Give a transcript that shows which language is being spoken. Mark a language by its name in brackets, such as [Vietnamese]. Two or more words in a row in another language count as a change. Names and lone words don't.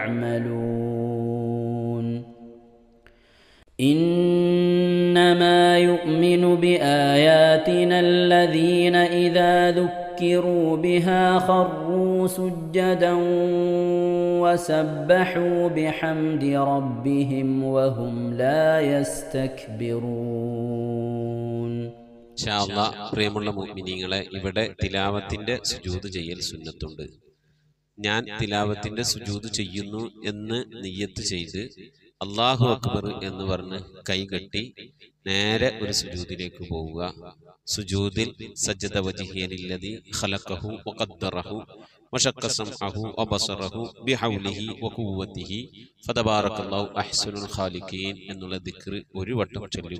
[Arabic] تعملون إنما يؤمن بآياتنا الذين إذا ذكروا بها خروا سجدا وسبحوا بحمد ربهم وهم لا يستكبرون. إن شاء الله [Malayalam] പ്രിയമുള്ള മുഅ്മിനീങ്ങളെ, ഇവിടെ തിലാവത്തിന്റെ സുജൂദ് ചെയ്യൽ സുന്നത്തുണ്ട്. ഞാൻ തിലാവത്തിന്റെ സുജൂദ് ചെയ്യുന്നു എന്ന് നിയ്യത്ത് ചെയ്ത് [Arabic] الله أكبر [Malayalam] എന്ന് പറഞ്ഞ് കൈകെട്ടി നേരെ ഒരു സുജൂദിലേക്ക് പോവുക. സുജൂദിൽ [Arabic] سجد وجهي للذي خلقه وقدره وشق سمعه وبصره بحوله وقوته فتبارك الله أحسن الخالقين [Malayalam] എന്നുള്ള ദിക്ർ ഒരു വട്ടം ചൊല്ലുക.